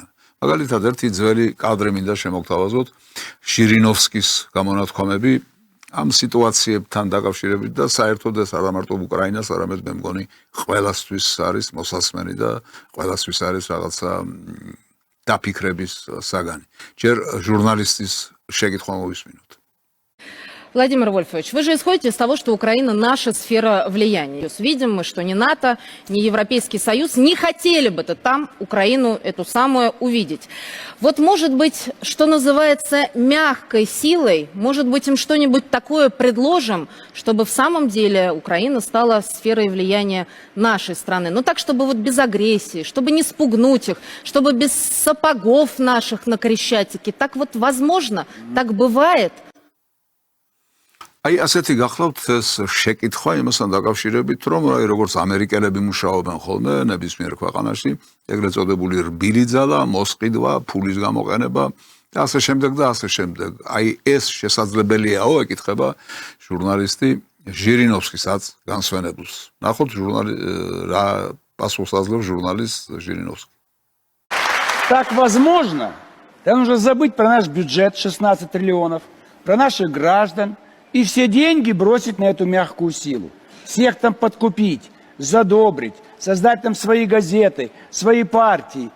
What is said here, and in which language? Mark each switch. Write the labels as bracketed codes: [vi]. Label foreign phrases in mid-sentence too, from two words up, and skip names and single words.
[ka] მაგალითად, ერთი ძველი კადრი მინდა შემოგთავაზოთ, ჟირინოვსკის გამონათქვამები ამ სიტუაციებთან დაკავშირებით და საერთოდ ეს არა მარტო უკრაინას, არამედ მე მგონი ყველასთვის არის მოსასმენი და ყველასთვის არის რაღაცა დაფიქრების საგანი. ჯერ ჟურნალისტის შეკითხვა მოვისმინოთ. [ru] Владимир Вольфович, вы же исходите из того, что Украина наша сфера влияния. Видим мы, что ни НАТО, ни Европейский Союз не хотели бы там Украину эту самую увидеть. Вот может быть, что называется мягкой силой, может быть им что-нибудь такое предложим, чтобы в самом деле Украина стала сферой влияния нашей страны. Ну так, чтобы вот без агрессии, чтобы не спугнуть их, чтобы без сапогов наших на Крещатике. Так вот возможно, так бывает. [ka] აი ასეთი გახლავთ ეს შეკითხვა იმასთან დაკავშირებით, რომ აი როგორც ამერიკელები მუშაობენ ხოლმე ნებისმიერ ქვეყანაში, ეგრეთ წოდებული რბილი ძალა, მოსყიდვა, ფულის გამოყენება და ასე შემდეგ და ასე შემდეგ. აი ეს შესაძლებელიაო, ეკითხება ჟურნალისტი ჟირინოვსკისაც განსვენებულს. ნახოთ რა პასუხს აძლევს ჟურნალისტ ჟირინოვსკი. [ru] Так возможно, да нужно забыть про наш бюджет 16 триллионов, про наших граждан, и все деньги бросить на эту мягкую силу. Всех там подкупить, задобрить, создать там свои газеты, свои партии.